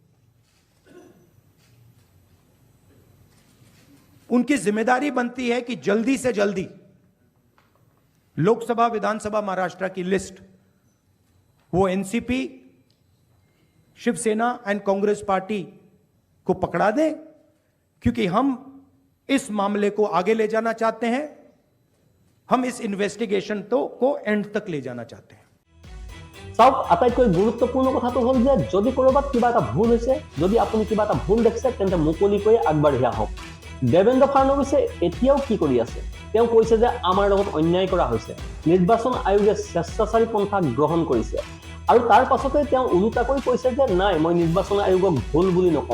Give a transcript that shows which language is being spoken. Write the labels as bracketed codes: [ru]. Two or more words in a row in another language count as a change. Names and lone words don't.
[hi] उनकी जिम्मेदारी बनती है कि जल्दी से जल्दी लोकसभा, विधानसभा महाराष्ट्र की लिस्ट वो एनसीपी, शिवसेना एंड कांग्रेस पार्टी को पकड़ा दें, क्योंकि हम इस मामले को आगे ले जाना चाहते हैं। हम इस इन्वेस्टिगेशन को एंड तक ले जाना चाहते हैं। [as] চাওক, আটাইতকৈ গুৰুত্বপূৰ্ণ কথাটো হ'ল যে যদি ক'ৰবাত কিবা এটা ভুল হৈছে, যদি আপুনি কিবা এটা ভুল দেখিছে, তেন্তে মুকলিকৈ আগবাঢ়ি আহক। দেবেন্দ্ৰ ফাডনৱিছে এতিয়াও কি কৰি আছে? তেওঁ কৈছে যে আমাৰ লগত অন্যায় কৰা হৈছে, নিৰ্বাচন আয়োগে স্বেচ্ছাচাৰী পন্থা গ্ৰহণ কৰিছে, আৰু তাৰ পাছতে তেওঁ ওলোটাকৈ কৈছে যে নাই, মই নিৰ্বাচন আয়োগক ভুল বুলি নকওঁ।